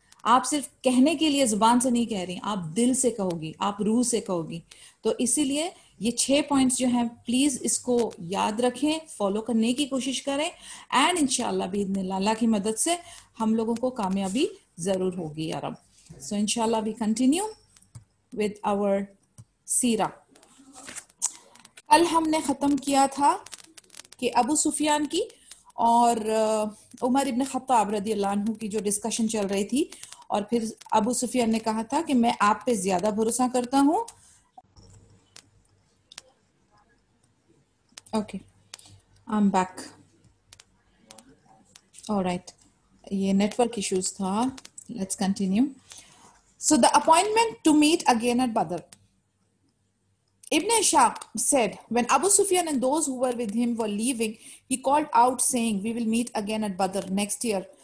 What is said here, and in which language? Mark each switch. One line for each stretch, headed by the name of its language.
Urdu: آپ صرف کہنے کے لیے زبان سے نہیں کہہ رہی, آپ دل سے کہو گی, آپ روح سے کہو گی. تو اسی لیے یہ 6 پوائنٹس جو ہیں پلیز اس کو یاد رکھیں, فالو کرنے کی کوشش کریں, اینڈ انشاءاللہ باذن اللہ کی مدد سے ہم لوگوں کو کامیابی ضرور ہوگی یا رب.
English: So انشاءاللہ we continue with our سیرہ.
Urdu: کل ہم نے ختم کیا تھا کہ ابو سفیان کی اور عمر ابن خطاب رضی اللہ عنہ کی جو ڈسکشن چل رہی تھی, اور پھر ابو سفیان نے کہا تھا کہ میں آپ پہ زیادہ بھروسہ کرتا ہوں.
English: Okay, I'm back. All right.
Urdu: یہ نیٹورک ایشوز تھا.
English: Let's continue. So the appointment to meet again at Badr. Ibn Ishaq said, when Abu Sufyan and those who were with him were leaving, he called out saying, we will meet again at Badr next year.